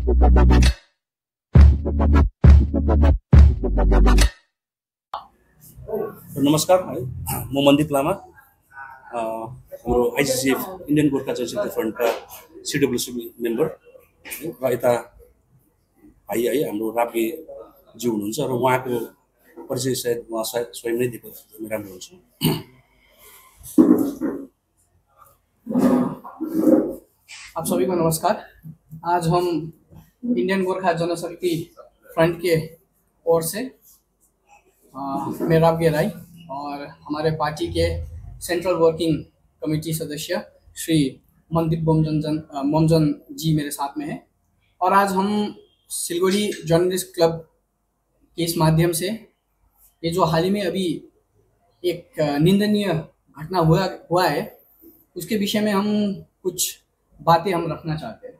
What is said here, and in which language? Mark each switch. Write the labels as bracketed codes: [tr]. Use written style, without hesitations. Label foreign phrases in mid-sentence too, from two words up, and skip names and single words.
[ne] नमस्कार है म मन्दिप लामा हाम्रो आइसिसिएफ इन्डियन गोर्खा जनशक्ति फ्रन्टका [en] CWC member [ne] र यता भाइ है हाम्रो राप्गे ज्यू हुनुहुन्छ र उहाँको परिचय सायद उहाँ स्वयं नै दिएको राम्रो हुन्छ। [hi] आप सभी को नमस्कार। आज हम इंडियन गोरखा जनशक्ति फ्रंट के ओर से मैं राप्गे राय और हमारे पार्टी के [en] central working committee [hi] सदस्य श्री मनदीप मोमजन जी मेरे साथ में हैं और आज हम सिलगुड़ी जर्नलिस्ट क्लब के इस माध्यम से ये जो हाल ही में अभी एक निंदनीय घटना हुआ है उसके विषय में हम कुछ बातें हम रखना चाहते हैं।